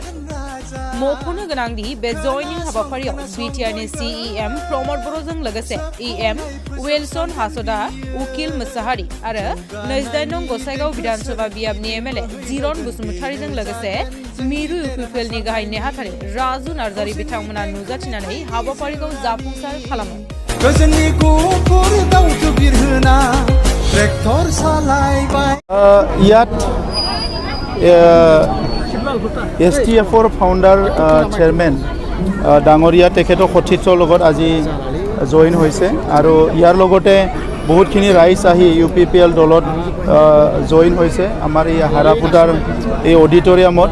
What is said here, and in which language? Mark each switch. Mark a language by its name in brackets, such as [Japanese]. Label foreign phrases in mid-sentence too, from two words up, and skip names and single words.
[Bodo] मख'नो गोनांदि बे जयनिं हाबाफारियाव बिटिआरनि सीएम प्रमद बर'जों लोगोसे एम विल्सन हासदा, उकिल मुसाहारि आरो 28 नं गसाइगाव विधानसभा बियाबनि एमएलए जिरन बसुमतारीजों लोगोसे मिरु इउपिपिएलनि गाहाय नेहाथारि राजु नार्जारी बिथांमोना नुजाथिनानै हाबाफारिखौ जाफुंसार खालामो। [Assamese] STFৰ ফাউণ্ডাৰ চেয়াৰমেন ডাঙৰীয়া তেখেতৰ সতীৰ্থৰ লগত আজি জইন হৈছে আৰু ইয়াৰ লগতে বহুতখিনি ৰাইজ আহি ইউপিপিএল দলত জইন হৈছে আমাৰ এই হাৰাপুটাৰ এই অডিটৰিয়ামত।